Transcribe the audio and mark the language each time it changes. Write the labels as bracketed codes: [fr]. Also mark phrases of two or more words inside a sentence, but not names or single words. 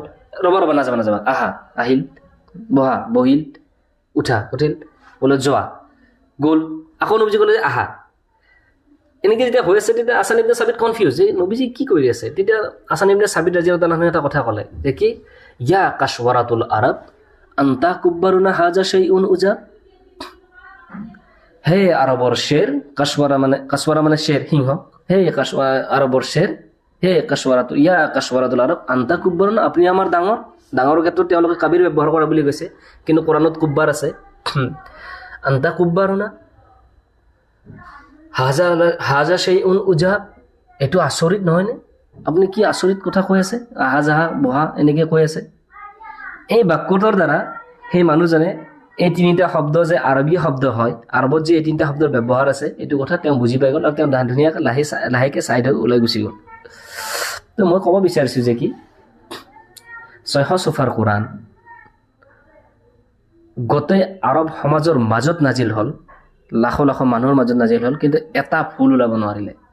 [as] ৰবা নাযাবা, আহা, আহিল, বহা, বহিল, উঠা, উঠিল, বোলে যোৱা, গ'ল। আকৌ নবীজী ক'লে যে আহা। এনেকৈ যেতিয়া হৈ আছে তেতিয়া হাছান ইবনে সাবিত কনফিউজ যে নবীজী কি কৰি আছে। তেতিয়া হাছান ইবনে সাবিত [ar] رضي الله عنه [as] এটা কথা ক'লে যে কি [ar] يا قسورة العرب أنت كبارنا هذا شيء عجاب. [as] হে আৰবৰ শেৰ, কাছৱাৰা মানে শেৰ, সিংহ। হে আৰবৰ শেৰ, হে [ar] يا قسورة العرب أنت كبارنا, [as] আপুনি আমাৰ ডাঙৰ ক্ষেত্ৰত তেওঁলোকে কাবিৰ ব্যৱহাৰ কৰা বুলি কৈছে, কিন্তু কোৰাণত কুব্বাৰ আছে। [ar] أنت كبارنا هذا شيء عجاب, [as] এইটো আচৰিত নহয়নে? আপুনি কি আচৰিত কথা কৈ আছে, আহা যাহা বহা এনেকৈ কৈ আছে। এই বাক্যটোৰ দ্বাৰা সেই মানুহজনে এই 3টা শব্দ যে আৰবী শব্দ হয়, আৰবত যে এই 3টা শব্দৰ ব্যৱহাৰ আছে, এইটো কথা তেওঁ বুজি পাই গ'ল। আৰু তেওঁ ধুনীয়াকৈ লাহেকৈ চাইড হৈ ওলাই গুচি গ'ল। তো মই ক'ব বিচাৰিছোঁ যে কি 600 চফাৰ কোৰাণ গোটেই আৰব সমাজৰ মাজত নাজিল হ'ল, লাখ মানুহৰ মাজত নাজিল হ'ল, কিন্তু এটা ভুল ওলাব নোৱাৰিলে।